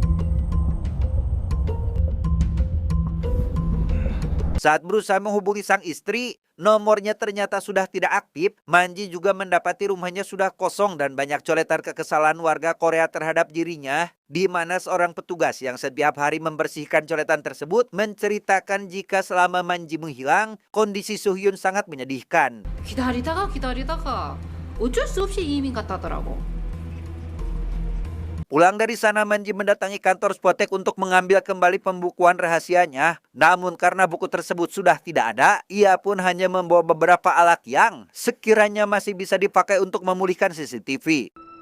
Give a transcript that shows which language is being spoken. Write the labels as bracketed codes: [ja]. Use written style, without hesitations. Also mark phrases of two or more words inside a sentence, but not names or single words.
[id] Saat berusaha menghubungi sang istri, nomornya ternyata sudah tidak aktif. Manji juga mendapati rumahnya sudah kosong dan banyak coretan kekesalan warga Korea terhadap dirinya, di mana seorang petugas yang setiap hari membersihkan coretan tersebut menceritakan jika selama Manji menghilang, kondisi Suhyun sangat menyedihkan. [ko] 기다리다가 어쩔 수 없이 이민 갔다더라고. [id] Pulang dari sana, Manji mendatangi kantor Spotek untuk mengambil kembali pembukuan rahasianya. Namun karena buku tersebut sudah tidak ada, ia pun hanya membawa beberapa alat yang sekiranya masih bisa dipakai untuk memulihkan CCTV.